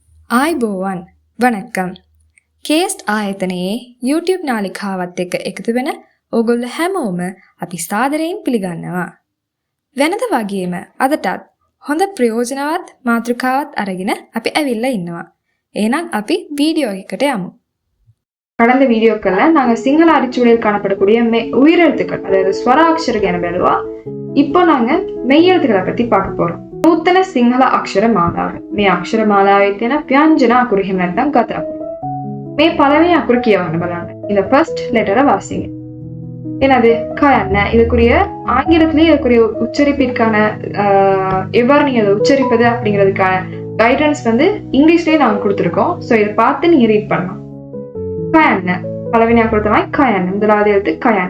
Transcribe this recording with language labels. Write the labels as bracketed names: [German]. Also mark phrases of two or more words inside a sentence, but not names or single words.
[Sinhala] ආයිබෝවන් වනක්කම් කේස්ට් ආයතනයේ YouTube නාලිකාවත් එක්ක එකතු වෙන ඕගොල්ල හැමෝම අපි සාදරයෙන් පිළිගන්නවා. වෙනද වගේම අදටත් හොඳ ප්‍රයෝජනවත් මාතෘකාවත් අරගෙන අපි ඇවිල්ලා ඉන්නවා. එහෙනම් අපි வீடியோ එකට යමු. [Tamil] கடந்த வீடியோக்கள்ல நாங்க சிங்கள அரிச்சுவடியில் காணப்படக்கூடிய உயிரெழுத்துக்கள் அதாவது ஸ்வராட்சர [Sinhala] ගැන බැලුවා. [Tamil] இப்போ நாங்க மெய்யெழுத்துக்களை பத்தி பார்க்க போறோம். [Sinhala] නූතන සිංහල අක්ෂර මාලාව. මේ අක්ෂර මාලාවේ තියෙන ව්‍යංජන අකුරු එහෙම නැත්නම් ගත අකුරු. මේ පළවෙනි අකුරු කියවන්න බලන්න. [Tamil] இந்த [English] first letter [Tamil] வாசிங்க. என்னது கயன்ன. இதுக்குரிய ஆங்கிலத்திலேயே இதுக்குரிய உச்சரிப்பிற்கான எவ்வாறு நீங்க அதை உச்சரிப்பது அப்படிங்கிறதுக்கான கைடன்ஸ் வந்து இங்கிலீஷ்லயே நாங்க கொடுத்துருக்கோம். ஸோ இதை பார்த்து நீங்க ரீட் பண்ணலாம். கயன்ன பலவினா கொடுத்தவங்க கயன் முதலாவது எழுத்து கயன்.